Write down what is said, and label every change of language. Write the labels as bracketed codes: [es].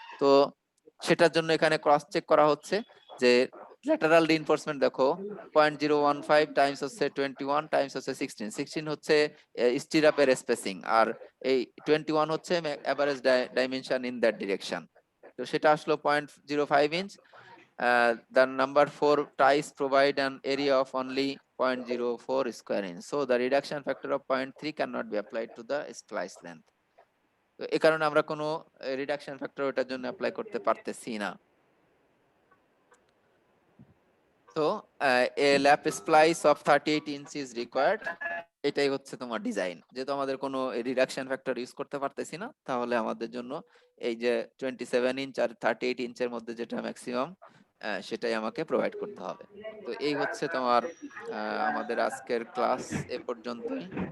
[bn] তো সেটার জন্য এখানে ক্রস চেক করা হচ্ছে যে ল্যাটারাল রিইনফোর্সমেন্ট দেখো 0.015 টাইমস হচ্ছে 21 টাইমস হচ্ছে 16 হচ্ছে স্টিরাপের স্পেসিং, আর এই 21 হচ্ছে average dimension in that direction. তো সেটা আসলো 0.05 inch. [en] The number 4 ties provide an area of only 0.04 square inch, so the reduction factor of 0.3 cannot be applied to the splice length. [bn] তো এই কারণে আমরা কোনো রিডাকশন ফ্যাক্টর ওটার জন্য অ্যাপ্লাই করতে পারতেছি না। [en] So a lap splice of 38 inch is required. [bn] এটাই হচ্ছে তোমার ডিজাইন। যেহেতু আমাদের কোনো রিডাকশন ফ্যাক্টর ইউজ করতে পারতেছি না, তাহলে আমাদের জন্য এই যে 27 ইঞ্চ আর 38 ইঞ্চের মধ্যে যেটা ম্যাক্সিমাম, সেটাই আমাকে প্রোভাইড করতে হবে। তো এই হচ্ছে তোমার আমাদের আজকের ক্লাস এ পর্যন্তই।